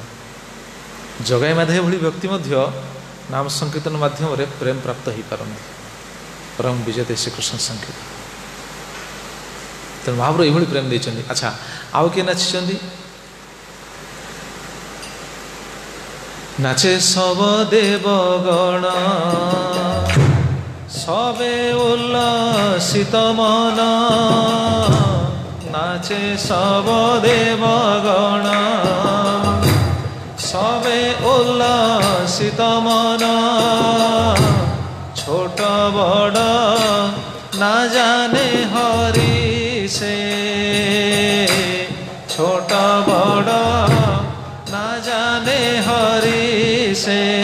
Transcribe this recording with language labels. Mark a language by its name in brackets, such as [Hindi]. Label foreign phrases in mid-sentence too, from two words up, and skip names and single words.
[Odia] ଜଗାଇ ମାଧବ ଭଳି ବ୍ୟକ୍ତି ମଧ୍ୟ ନାମ ସଂକୀର୍ତ୍ତନ ମାଧ୍ୟମରେ ପ୍ରେମ ପ୍ରାପ୍ତ ହୋଇପାରନ୍ତି। ପରମ ବିଜେତା ଶ୍ରୀକୃଷ୍ଣ ସଂକୀର୍ତ୍ତନ, ତେଣୁ ମହାପ୍ରଭୁ ଏଇଭଳି ପ୍ରେମ ଦେଇଛନ୍ତି। ଆଚ୍ଛା, ଆଉ କିଏ ନାଚିଛନ୍ତି? [Bangla] নাচে সব দেবগণ সবে উল্লসিত মন, নাচে সব দেবগণ সবে উল্লসিত মন, ছোট বড় না জানে হরি সে, ছোট বড় না জানে হরি সে,